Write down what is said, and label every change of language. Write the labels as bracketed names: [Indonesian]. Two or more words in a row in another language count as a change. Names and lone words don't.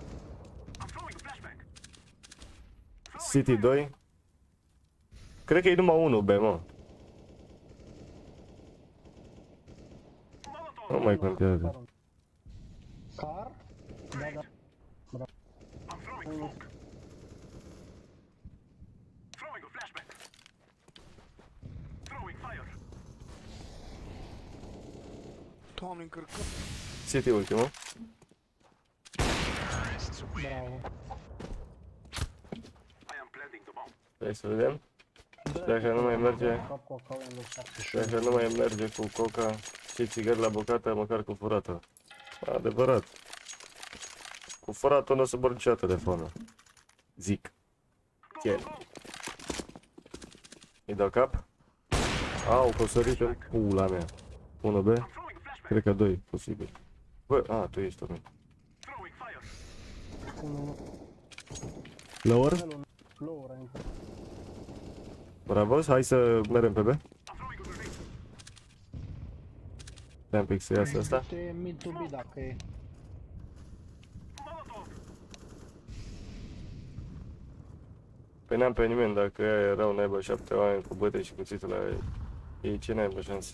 [Romanian] City 2. Cred că e numai 1 B, mă. Nu mai contează. Car? Da. Unul. [English] Throwing a flashback. Throwing fire. [Romanian] Doamne, încărcăm. City ultimul. Bravo. [English] I am planting the bomb. [Romanian] Hai să vedem. Dacă nu mai merge, Cap Coca în loc 71. dacă nu mai merge cu coca și țigări la bucată, măcar cu furată. Adevărat. Cu furatul nu o să mor niciodată de foame. Zic. Ce? Îi dau cap? Au, că o sărit în pula mea. 1B? [English] Throwing a flashback. [Romanian] Cred că 2, posibil. Bă, tu ești tu. [English] Throwing fire. [Romanian] Unul. Lower? Melul. Lower a intrat. Bravo, hai să mergem pe B. [English] I'm throwing a grenade. [Romanian] Stai un pic să iasă asta. Este [English] mid to B [Romanian] dacă e. Molotov. Păi n-am pe nimeni, dacă ea erau naiba 7 oameni cu băte și cuțitul la ei, ce naiba șansa?